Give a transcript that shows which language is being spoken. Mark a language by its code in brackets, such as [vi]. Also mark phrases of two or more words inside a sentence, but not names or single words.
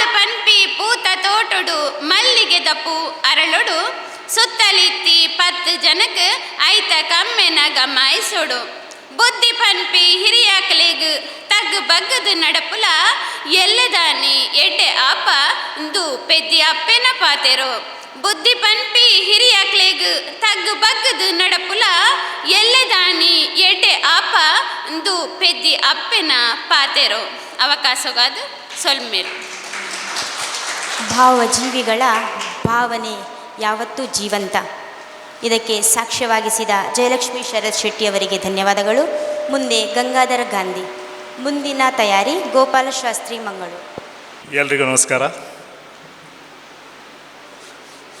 [tcy] ಪನ್ಪಿ ಪೂತ ತೋಟೊಡು ಮಲ್ಲಿಗೆ ದಪ್ಪು ಅರಳೊಡು ಸುತ್ತಲಿತ್ತಿ 10 ಜನಕ್ಕೆ ಐತ ಕಮ್ಮೆನ ಗಮಾಯಿಸೊಡು ಬುದ್ಧಿ ಪನ್ಪಿ ಹಿರಿಯಾಕಲೆಗ್ ತಗ್ ಬಗ್ಗದು ನಡಪುಲ ಎಲ್ಲದಾನಿ ಎಡ್ಡೆ ಆಪ ಇಂದು ಪೆದ್ದಿ ಅಪ್ಪೆನ ಪಾತೆರೋ ಬುದ್ಧಿ ಪನ್ಪಿ ಹಿರಿಯಾಕ್ಲೆಗ್ ತಗ್ಗು ಬಗ್ಗದು ನಡಪುಲ ಎಲ್ಲದಾನಿ ಎಡ್ಡೆ ಆಪ ಇಂದು ಪೆದ್ದಿ ಅಪ್ಪೆನ ಪಾತೆರೋ ಅವಕಾಶಗಾದ ಸೊಲ್ಮೇರು [kn] ಭಾವಜೀವಿಗಳ ಭಾವನೆ ಯಾವತ್ತೂ ಜೀವಂತ. ಇದಕ್ಕೆ ಸಾಕ್ಷ್ಯವಾಗಿಸಿದ ಜಯಲಕ್ಷ್ಮಿ ಶರತ್ ಶೆಟ್ಟಿಯವರಿಗೆ ಧನ್ಯವಾದಗಳು. ಮುಂದೆ ಗಂಗಾಧರ ಗಾಂಧಿ. ಮುಂದಿನ ತಯಾರಿ ಗೋಪಾಲಶಾಸ್ತ್ರಿ ಮಂಗಳೂರು. ಎಲ್ರಿಗೂ ನಮಸ್ಕಾರ.